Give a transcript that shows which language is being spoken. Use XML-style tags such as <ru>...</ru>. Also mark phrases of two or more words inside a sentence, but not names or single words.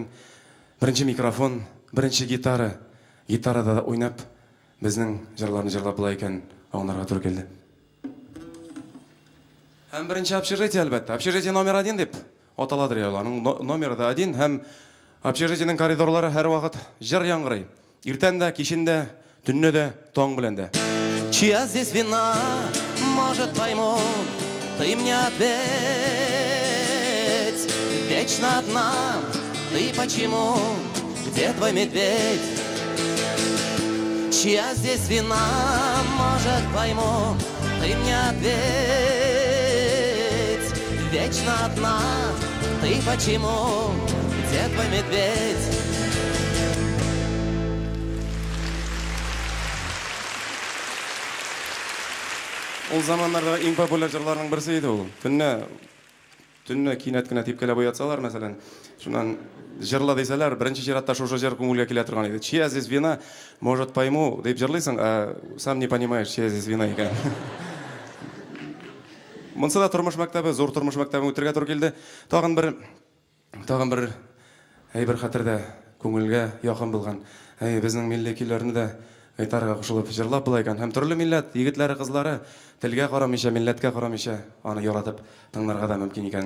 <tt>Беренче микрофон, беренче гитара, гитарада да уйнап безнең җырларны җырлап була икән, аңларга туры килде. Һәм беренче общежитие әлбәттә, общежитие номер 1 дип аталадыр ул. Аның номеры да 1 һәм общежитиенең коридорлары һәр вакыт җыр яңгырый. Иртән дә, кичен дә, төнне дә, таң белән дә.</tt> <ru>Чья здесь вина, может пойму, ты мне ответь. Вечно одна, ты почему, где твой медведь? Чья здесь вина, может пойму, ты мне ответь. Вечно одна, ты почему, где твой медведь?</ru> <tt>Ул заманнарда иң популяр җырларның берсе иде ул. Төнне кинәт кенә типкәләп уятсалар, мәсәлән, шуннан җырла дисәләр, беренче чиратта шушы җыр күңелгә килә торган иде.</tt> <ru>Чья здесь вина, может пойму,</ru> <tt>дип җырлыйсың,</tt> <ru>а сам не понимаешь, чья здесь вина икән.</ru> <tt>Монсы да тормыш мәктәбе, зур тормыш мәктәбе үтәргә туры килде. Тагын бер әйбер хәтердә күңелгә якын булган. Безнең милли көйләрне дә гитарага кушылып җырлап була икән. Һәм төрле милләт егетләре, кызлары телгә карамыйча, милләткә карамыйча аны яратып тыңларга да мөмкин икән.</tt>